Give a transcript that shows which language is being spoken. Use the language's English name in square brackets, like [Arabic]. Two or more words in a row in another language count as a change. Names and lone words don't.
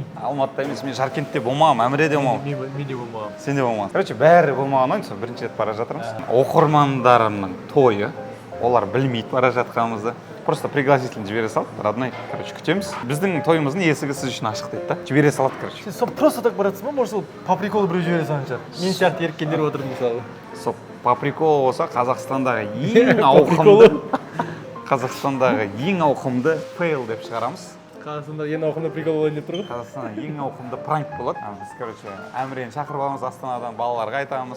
[Kazakh] Алматыда емес, мен Жаркентте болмағам, Әміреде болмағам. Мен де болмағам. Сен де болмаған. Короче, бәрі болмаған ойын, сол бірінші рет бара жатырмыз. Оқырмандарымның тойы, олар білмейді бара жатқанымызды. [Russian] Просто пригласительный [Kazakh] жібере салды, родной. Короче, күтеміз. Біздің тойымыздың есігі сіз үшін ашық дейді да. Жібере салады, короче. Сен сол [Russian] просто так [Kazakh] баратсың ба? [Russian] Может, по приколу [Kazakh] біреу жібере салған шығар. Мен сияқты еріккендер отырды мысалы. Сол [Russian] по приколу [Kazakh] болса, Қазақстандағы ең ауқымды Қазақстандағы ең ауқымды фейл деп шығарамыз. Қазақстанда ең ауқымды прикол болайын деп тұр ғой. Қазақстанда ең ауқымды пранк болады. Біз, короче, Әмірені шақырып аламыз, Астанадан балаларға айтамыз.